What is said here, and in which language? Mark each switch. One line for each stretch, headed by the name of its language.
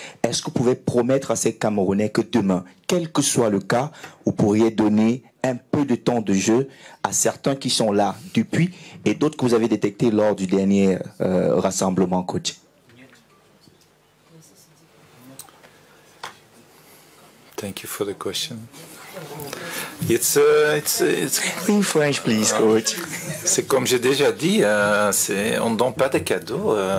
French: Est-ce que vous pouvez promettre à ces Camerounais que demain, quel que soit le cas, vous pourriez donner un peu de temps de jeu à certains qui sont là depuis et d'autres que vous avez détectés lors du dernier rassemblement, coach?
English: Thank you for the question. It's in French, please, coach.
French: C'est comme j'ai déjà dit, on ne donne pas de cadeaux.